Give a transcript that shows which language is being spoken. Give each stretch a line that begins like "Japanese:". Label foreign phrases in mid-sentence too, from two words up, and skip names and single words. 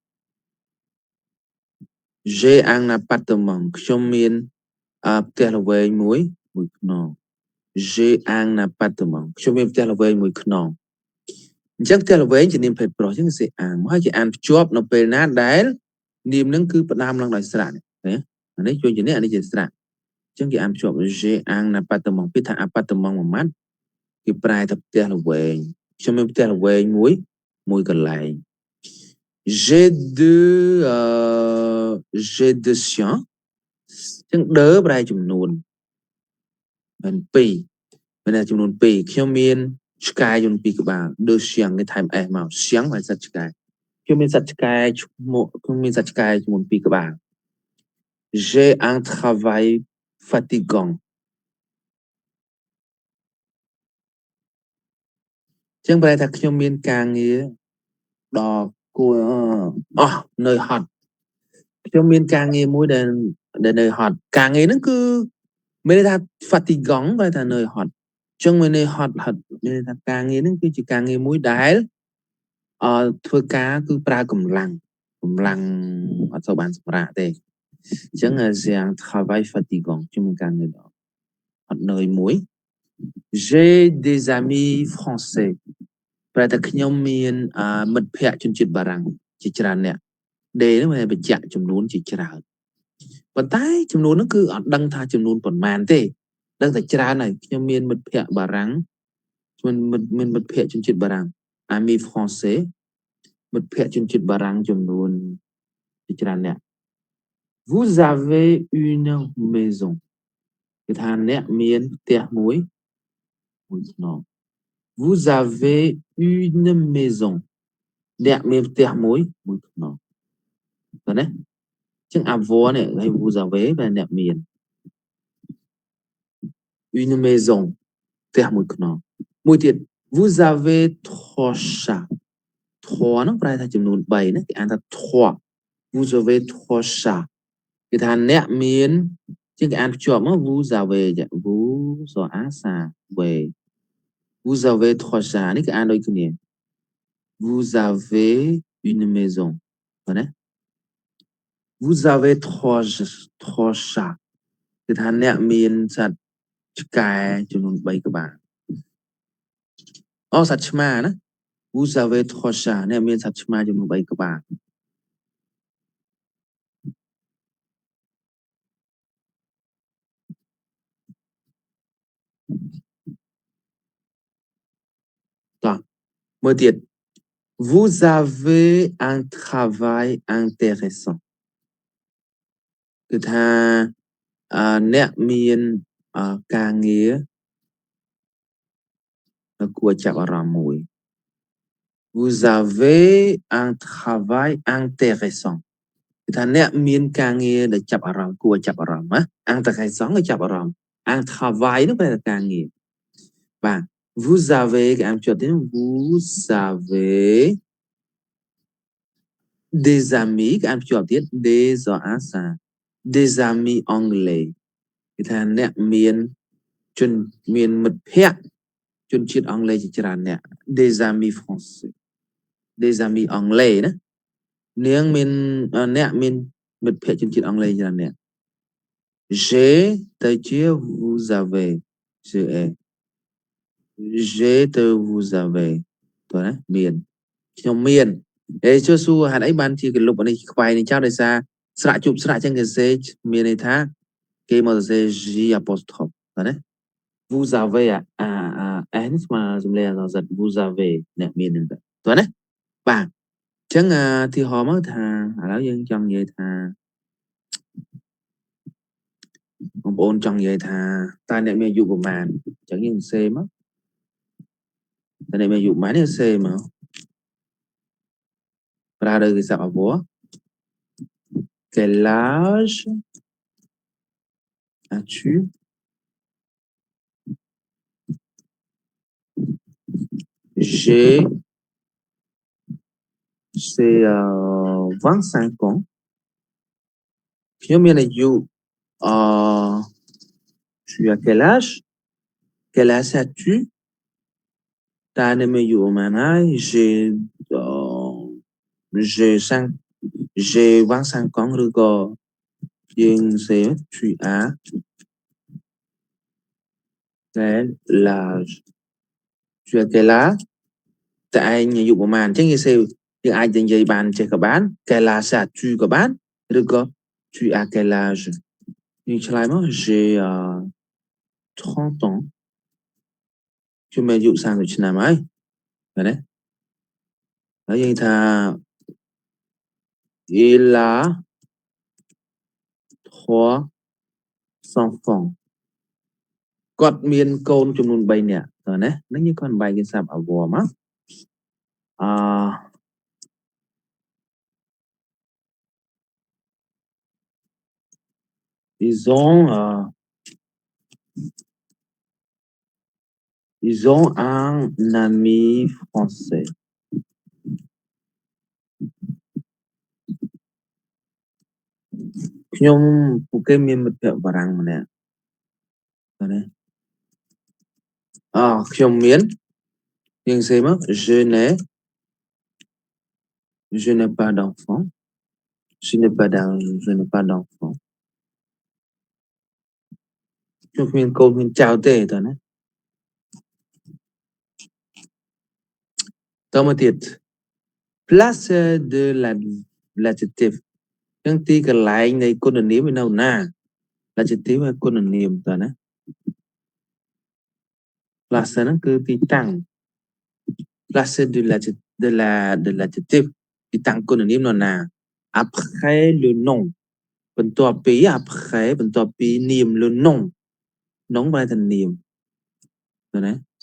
French: j'ai un appartement
Vietnamese: trong miền
Khmer: ផ្ទះល្វែងមួយខ្នង
French: j'ai un appartement
Khmer: ខ្ញុំមានផ្ទះល្វែងមួយខ្ន ងអញ្ចឹងផ្ទះល្វែងជានាមភេទប្រុសអញ្ចឹងសេអាងមកហើយគេអានភ្ជាប់នៅពេលណាដែលនាមនឹងគឺផ្ដើមឡើងដោយស្រៈនេះអានេះជួយជានេះអានេះជាស្រៈអញ្ចឹងគេអានភ្ជាប់
French: j'ai un appartement
Khmer: ពីថា appartement មួយម៉ាត់គេប្រែថាផ្ទះល្វែងខ្ញុំមានផ្ទះល្វែងមួយកន្លែង j'ai
French: deux chiens
Khmer: អញ្ចឹង deux ប្រែចំនួនមិន2មានចំនួន2ខ្ញុំមានឆ្កែចំនួន2ក្បាល
French: deux chiens
Khmer: គេថែម s មក chien ហើយសត្វឆ្កែខ្ញុំមានសត្វឆ្កែឈ្មោះខ្ញុំមានសត្វឆ្កែចំនួន2ក្បាល
French: j'ai un travail fatigant
Khmer: ចឹងប្រែថាខ្ញុំមានការងារដ៏ គួរនឿយហត់ខ្ញុំមានការងារមួយដែលនឿយហត់ការងារហ្នឹងគឺមានន័យថា fatigant ប្រែថានឿយហត់ចឹងមានន័យហត់មានន័យថាការងារហ្នឹងគឺជាការងារមួយដែលធ្វើ ការគឺប្រើកម្លាំងអត់សូវបានសម្រាកទេអញ្ចឹង
French: c'est un travail fatigant
Khmer: ខ្ញុំមានការងារដ៏ហត់នឿយមួយ
French: j'ai des amis français
Khmer: ប្រែថាខ្ញុំ មានមិត្តភ័ក្តិជនជាតិបារាំងជាច្រើនអ្នក D ហ្នឹងវាបញ្ជាក់ចំនួនជាច្រើនប៉ុន្តែចំនួន ហ្នឹងគឺអត់ដឹងថាចំនួនប៉ុន្មានទេដឹងតែច្រើនហើយខ្ញុំមានមិត្តភ័ក្តិបា រាំងមានមិត្តភ័ក្តិជនជាតិបារាំង
French: ami français
Khmer: មិត្តភ័ក្តិជនជាតិបារាំងចំនួនជាច្រើនអ្នក
French: vous avez une maison
Khmer: គឺថាអ្នកមានផ្ទះមួយខ្នង
French: vous avez une maison
Khmer: អ្នកមានផ្ទះមួយខ្នងតើណាចឹង avoir នេះហើយ
French: vous avez
Khmer: បែរអ្នកមាន
French: une maison
Khmer: ផ្ទះមួយខ្នងមួយទៀត
French: vous avez trois chats
Khmer: ហ្នឹងប្រែថាចំនួន3ណា គេអានថា
French: trois vous avez trois chats
Khmer: គេថាអ្នកមានជាងគេអានភ្ជាប់មក
French: vous avez vous ça vous avez trois chats
Khmer: នេះគេអានដូចគ្នា
French: vous avez une maison
Khmer: បាទណា
French: vous avez trois chats
Khmer: គឺថាអ្នកមានសត្វឆ្កែចំនួន3ក្បាល សត្វឆ្មាណា
French: vous avez trois chats
Khmer: អ្នកមានសត្វឆ្មាចំនួន3ក្បាលតោះមើលទៀត
French: vous avez un travail intéressant
Khmer: គឺថាអ្នកមានការងារ គួរចាប់អារម្មណ៍មួយ
French: vous avez un travail intéressant
Khmer: គឺថាអ្នកមានការងារដែលចាប់អារម្មណ៍គួរចាប់អារម្មណ៍ណា intéressant គឺចាប់អារម្មណ៍
French: un travail
Khmer: នោះប្រែថាការងារបាទ
French: vous avez
Khmer: គេអានជាប់ទៀត
French: vous avez des amis
Khmer: គេអានជាប់ទៀត
French: des amis anglais
Khmer: គឺថាអ្នកមានមិត្តភ័ក្តិជនជាតិអង់គ្លេសជាច្រើនអ្នក
French: des amis français des amis anglais
Khmer: ណាអ្នកមានមិត្តភ័ក្តិជនជាតិអង់គ្លេសច្រើនអ្នក j'ai ទៅជា
French: vous avez
Khmer: j'ai ទៅ
French: vous avez
Khmer: តើណាមានខ្ញុំមានជួយសួរហេតុអីបានជាគេលុបអានេះខ្វែងនេះចោលដោយសារស្រៈជប់ស្រៈចឹងគេសេមានន័យថាគេមកសរសេរ
French: J apostrophe
Khmer: តើណា
French: vous avez
Khmer: នេះស្មើសំឡេងអក្សរ
French: vous avez
Khmer: អ្នកមាននឹងតើណាបាទអញ្ចឹងទីហោមកថាឥឡូវយើងចង់និយាយថា បងប្អូនចង់និយាយថាតើអ្នកមានអាយុប្រហែលអញ្ចឹងយើងសេមកតើអ្នកមានអាយុប្រហែលនេះសេមកប្រើលើគេសាប់
French: avoir quel âge as-tu j'ai 25 ans
Khmer: ខ្ញុំមានអាយុ
French: tu as quel âge? Quel âge as-tu?
Khmer: តើអ្នកមានអាយុប្រហែលហើយ
French: j'ai 5 j'ai 25 ans
Khmer: ឬក៏យើងសេ
French: tu as quel âge? tu as quel âge?
Khmer: តើឯងអាយុប្រហែលអញ្ចឹងយើងសេយើងអាចនិយាយបានចេះក៏បាន
French: quel âge as-tu
Khmer: ក៏បានឬក៏
French: tu as quel âge
Khmer: យើងឆ្លើយមក j'ai
French: 30 ans
Khmer: ខ្ញុំមានអាយុ30ឆ្នាំហើយឃើញទេហើយយើងថា
French: il a 3 enfants
Khmer: គាត់មានកូនចំនួន3នាក់តើណាហ្នឹងយើងគាត់បែកគេសាប់ avoir មក
French: ils ont un ami français
Khmer: ខ្ញុំពួកគេមានមិត្តភក្តិបារាំងម្នាក់តើណា ខ្ញុំមានយើងសេមក
French: je n'ai pas d'enfant je n'ai pas d'enfant
Khmer: ខ្ញុំមានកូនមានចៅទេតើណា តមកទៀត
French: place de l'adjectif
Khmer: អញ្ចឹងទីកន្លែងនៃគុណនាមវានៅណា l'adjectif គឺគុណនាមតើណា place ហ្នឹងគឺទីតាំង
French: place de l'adjectif
Khmer: ទីតាំងគុណនាមនៅណា
French: après le nom
Khmer: បន្ទាប់ពី après បន្ទាប់ពីនាម
French: le nom nom
Khmer: បែរទៅនាមតើណា